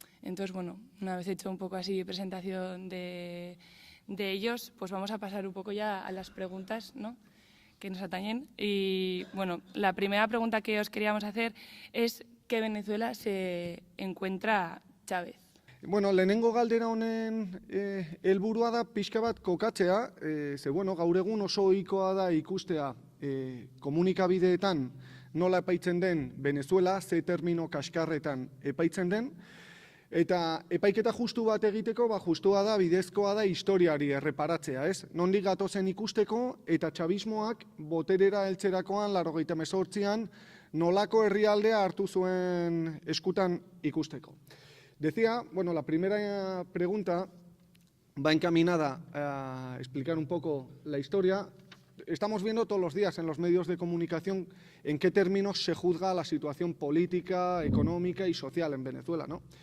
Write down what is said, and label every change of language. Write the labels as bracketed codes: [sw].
[es] Entonces, bueno, una vez hecho un poco así presentación de ellos, pues vamos a pasar un poco ya a las preguntas, ¿no?, que nos atañen. Y, bueno, la primera pregunta que os queríamos hacer es ¿qué Venezuela se encuentra Chávez? [eu] Bueno, lehenengo galdera honen helburua da pixka bat kokatzea, bueno, gaur egun oso ohikoa da ikustea komunikabideetan nola epaitzen den Venezuela, ze termino kaskarretan epaitzen den, eta epaiketa justu bat egiteko, justua da, bidezkoa da historiari erreparatzea, ez? Nondik gatozen ikusteko eta txabismoak boterera heltzerakoan 1988an nolako herrialdea hartu zuen eskutan ikusteko. [es] Decía, bueno, la primera pregunta va encaminada a explicar un poco la historia. Estamos viendo todos los días en los medios de comunicación en qué términos se juzga la situación política, económica y social en Venezuela, ¿no?